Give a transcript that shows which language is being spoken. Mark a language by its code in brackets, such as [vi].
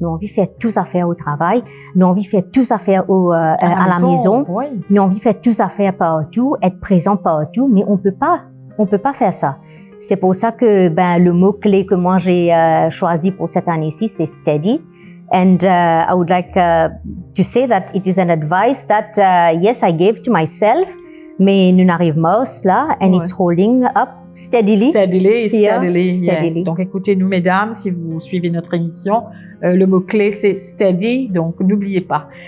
[fr] Nous, on veut faire tout ça faire au travail. Nous, on veut faire tout ça faire à la maison. Oui. Nous, on veut faire tout ça faire partout, être présent partout, mais on peut pas faire ça. C'est pour ça que le mot-clé que moi j'ai choisi pour cette année-ci, c'est steady. [en] And I would like to say that it is an advice that, yes, I gave to myself, [fr] mais nous n'arrivons pas à cela, [en] and it's holding up steadily. Steadily. Steadily. [fr] Yes. Donc, écoutez-nous, mesdames, si vous suivez notre émission, le mot-clé, c'est steady, donc n'oubliez pas.